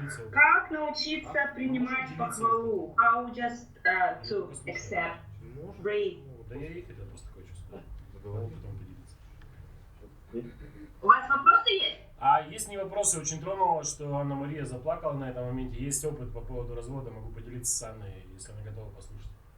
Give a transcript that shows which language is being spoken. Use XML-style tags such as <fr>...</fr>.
<ru>Как научиться принимать похвалу?</ru> <en>How just to accept praise?</en> <ru>Да я ехать, я просто такое чувство. Договорил, потом поделиться. У вас вопросы есть? А есть не вопросы, очень тронуло, что Анна-Мария заплакала на этом моменте. Есть опыт по поводу развода, могу поделиться с Анной, если она готова послушать.</ru>